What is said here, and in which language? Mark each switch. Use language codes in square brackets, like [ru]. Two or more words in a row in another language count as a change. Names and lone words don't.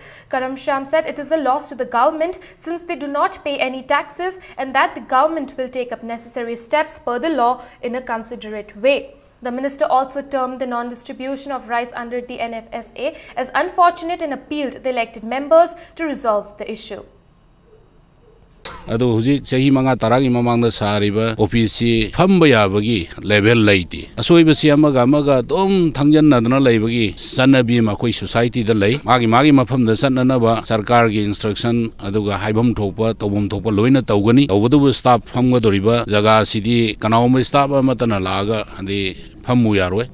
[en] Karam Sham said it is a loss to the government since they do not pay any taxes and that the government will take up necessary steps per the law in a considerate way. The minister also termed the non-distribution of rice under the NFSA as unfortunate and appealed the elected members to resolve the issue. [mni] Ado huji chahi manga taragi mamangda sariba office phamba yabagi level laiti asoi basi amaga dom thangjan nadana laibagi sanabi ma koi society da lai magi mafam da sanna ba sarkar gi instruction aduga haibam thokpa tobom thokpa loina tawgani tawdu staff phamga doriba jaga sidi kanaum staff amatana laga andi Hamu yarwe.